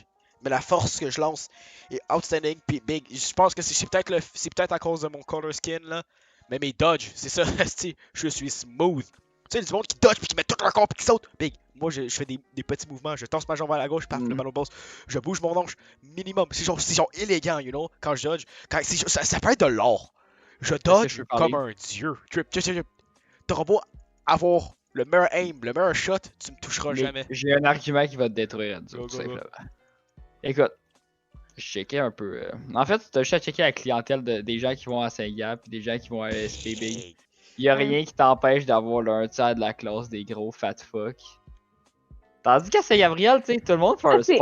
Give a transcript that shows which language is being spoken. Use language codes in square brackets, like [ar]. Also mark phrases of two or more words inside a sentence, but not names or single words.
[fr] Mais la force que je lance est outstanding. Puis big, je pense que c'est peut-être à cause de mon [en] color skin [fr] là. Mais mes dodges, c'est ça, esti, je suis smooth. Tu sais, du monde qui dodge puis qui met tout leur corps puis qui saute. Big, moi je fais des petits mouvements, je torse ma jambe vers la gauche, paf, le ballon bosse. Je bouge mon hanche minimum. C'est genre élégant, [en] you know, [fr] quand je dodge. Ça peut être de l'or. Je dodge je peux parler? comme un dieu. T'auras beau avoir le meilleur aim, le meilleur shot, tu me toucheras Mais jamais. j'ai un argument qui va te détruire, Enzo, Go, tout [en] go, go. [fr] simplement. Écoute, je checkais un peu. En fait, t'as juste à checker la clientèle des gens qui vont à Saint-Gab et des gens qui vont à SPB. Y'a rien qui t'empêche d'avoir le 1 tiers de la classe des gros [en] fat fuck. [fr] Tandis qu'à Saint-Gabriel, tu sais, tout le monde fait un C'est